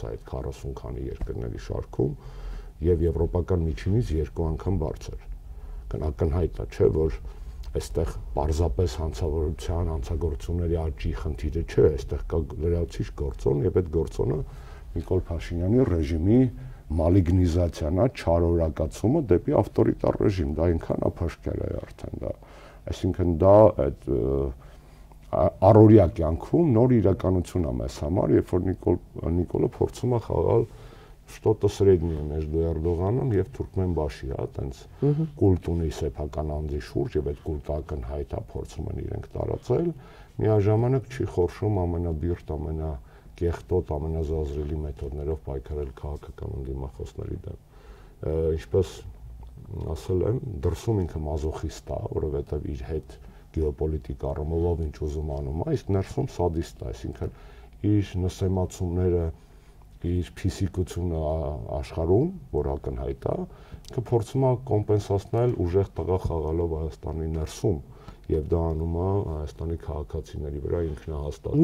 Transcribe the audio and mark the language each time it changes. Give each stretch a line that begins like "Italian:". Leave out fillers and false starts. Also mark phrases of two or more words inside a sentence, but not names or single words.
Armenian: է այդ 40 քանի երկրների շարքում եւ եվրոպական միջինից 2 անգամ բարձր։ Ակնհայտ է, չէ, որ այստեղ պարզապես հանցավորության, հանցագործությունների աճի խնդիրը չէ, այստեղ կա լրացուցիչ գործոն եւ այդ գործոնը Նիկոլ Փաշինյանի ռեժիմի մալիգնիզացիան է, չարորակացումը դեպի ավտորիտար ռեժիմ, դա այնքան ափաշկել է արդեն դա, այսինքն դա այդ առօրյա կյանքում նոր իրականություն է մեզ համար, երբ որ Նիկոլը փորձում է խաղալ
Russian: что-то среднее между
Armenian: Էրդողանում եւ Թուրքմենբաշի, այտենց կուլտ ունի սեփական անձի շուրջ եւ այդ կուլտը ակնհայտ է, փորձում են իրենք տարածել, միաժամանակ չի խորշում ամենաբիրտ, կեղտոտ ամենազազրելի մեթոդներով պայքարել քաղաքական ընդդիմախոսների դեմ։ Ինչպես ասել եմ, դրսում ինքը մազոխիստ է, որովհետև իր հետ գեոպոլիտիկ առումով ինչ ուզում անում է, իսկ ներսում սադիստ է, այսինքն իր նսեմացումները, իր փիսիկությունը աշխարհում, որ ակնհայտ է, ինքը փորձում է կոմպենսացնել ուժեղ տղա խաղալով Հայաստանի ներսում եւ դա անում է Հայաստանի քաղաքացիների վրա ինքնահաստատելու։